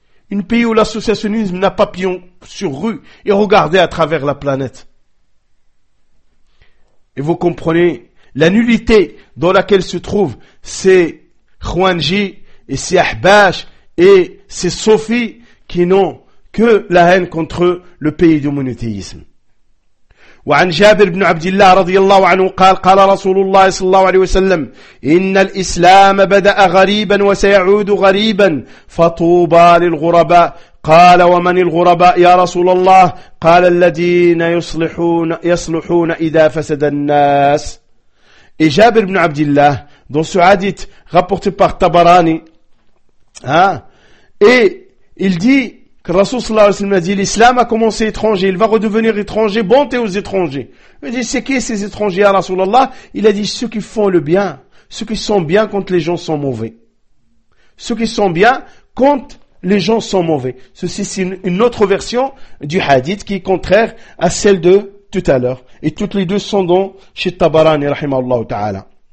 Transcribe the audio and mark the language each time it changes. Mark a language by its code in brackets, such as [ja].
[fr] Un pays où l'associationnisme n'a pas pion sur rue et regardez à travers la planète. Et vous comprenez la nullité dans laquelle se trouvent ces Khwanji et ces Ahbash et ces Sofis qui n'ont que la haine contre le pays du monothéisme. [ar] وعن جابر بن عبد الله رضي الله عنه قال قال رسول الله صلى الله عليه وسلم إن الإسلام بدأ غريبا وسيعود غريبا فطوبى للغرباء قال ومن الغرباء يا رسول الله قال الذين يصلحون إذا فسد الناس [fr] et جابر بن عبد الله dans ce hadith rapporté par Tabarani hein, et il dit que le Rasoul sallallahu alayhi wa sallam a dit, l'islam a commencé étranger, il va redevenir étranger, bonté aux étrangers. Il dit, c'est qui ces étrangers à Rasoulallah? Il a dit, ceux qui font le bien, ceux qui sont bien quand les gens sont mauvais. Ceux qui sont bien quand les gens sont mauvais. Ceci, c'est une autre version du hadith qui est contraire à celle de tout à l'heure. Et toutes les deux sont dans chez Tabarani, rahimahullah ta'ala.